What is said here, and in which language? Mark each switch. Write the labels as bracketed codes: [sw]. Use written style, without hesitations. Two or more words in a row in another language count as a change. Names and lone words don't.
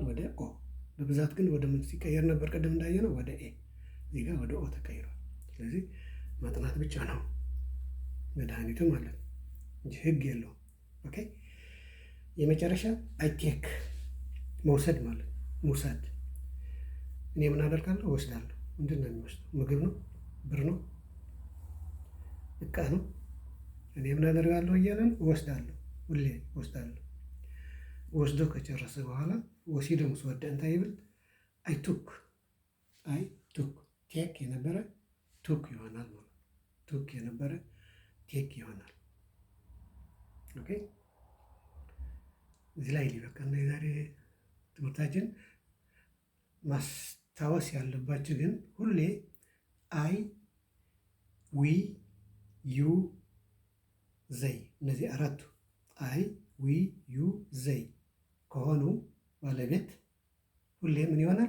[am] ወደ ኦ። በብዛት ግን ወደ ምን ሲቀየር ነበር? ቅድም እንዳየነው ወደ ኤ። እዚህ ጋር ወደ ኦ ተቀይሯል። ስለዚህ ማጥናት ብቻ ነው መድኃኒቱ ማለት ነው እንጂ ህግ የለውም። ኦኬ የመጨረሻ [en] I take [am] መውሰድ ማለት መውሰድ። እኔ ምን አደርጋለሁ? እወስዳለሁ። ምንድን ነው የሚወስደው? ምግብ ነው? ብር ነው? እቃ ነው? እኔ ምን አደርጋለሁ እያለን እወስዳለሁ። ሁሌ እወስዳለሁ። ወስዶ ከጨረሰ በኋላ ወሲዶ መስወደ [ti] እንታይ ይብል? [en] I took [am] ቴክ የነበረ ቱክ ይሆናል ማለት ቱክ የነበረ ቴክ ይሆናል። ኦኬ እዚህ ላይ ሊበቃና የዛሬ ትምህርታችን ማስታወስ ያለባችሁ ግን ሁሌ [en] I we you they [am] እነዚህ አራቱ [en] I we you they [am] ከሆኑ ባለቤት ሁሌ ምን ይሆናል?